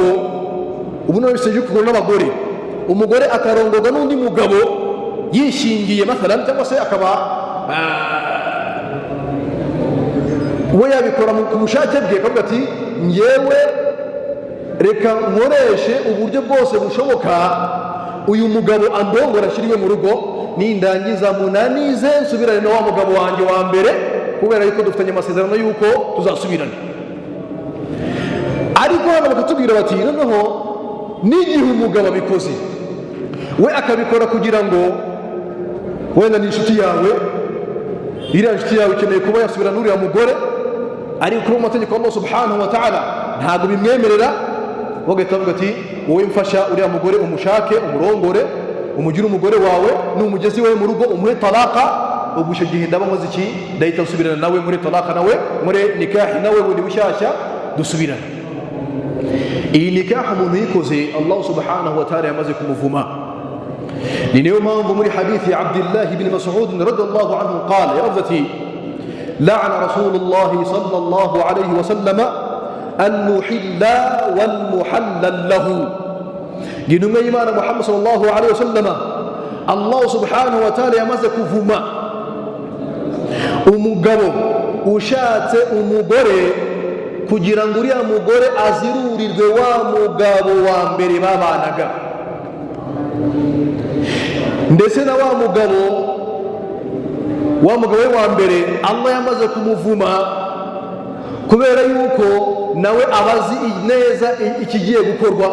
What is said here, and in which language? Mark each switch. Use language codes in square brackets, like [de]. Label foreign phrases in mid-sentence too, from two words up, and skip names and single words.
[rw] Ubu none biseje kugura n'abagore, umugore akarongorwa n'undi mugabo yishingiye mathalan, cyangwa se akaba we yabikora ku bushake bwe, akavuga ati njyewe reka nkoreshe uburyo bwose bushoboka uyu mugabo andongora ashiriwe mu rugo, nindangiza munanize nsubirane na wa mugabo wanjye wa mbere, kubera yuko dufitanye amasezerano yuko tuzasubirana. Ariko hano bakatubwira bati noneho n'igihe umugabo abikoze, we akabikora kugira ngo wenda ni inshuti yawe, iriya inshuti yawe ikeneye kuba yasubirana n'uriya mugore, ariko kuri amategeko [ar] الله سبحانه وتعالى [rw] ntabwo bimwemerera, bagahita bavuga ati wowe mfasha uriya mugore umushake, umurongore, umugire umugore wawe, n'umugezi we mu rugo umuhe talaka. Ubwo icyo gihe ndaba nkoze iki? Ndahita nsubirana nawe muri talaka, nawe muri nikahi nawe bundi bushyashya dusubirana. Iyi nikaha umuntu yikoze [ar] الله سبحانه وتعالى [rw] yamaze kumuvuma. Ni niyo mpamvu muri hadithi ya Abdullah ibn Mas'ud [ar] رضي الله عنه قال, [rw] yaravuze ati [ar] لعن رسول الله صلى الله عليه وسلم المحلل والمحلل له. [rw] Intumwa y'Imana Muhammad [ar] صلى الله عليه وسلم، الله سبحانه وتعالى [rw] yamaze kuvuma umugabo ushatse umugore kugira ngo uriya mugore azirurirwe wa mugabo wa mbere babanaga, ndetse na wa mugabo we wa mbere Allah yamaze kumuvuma, kubera yuko nawe abazi neza ikigiye gukorwa.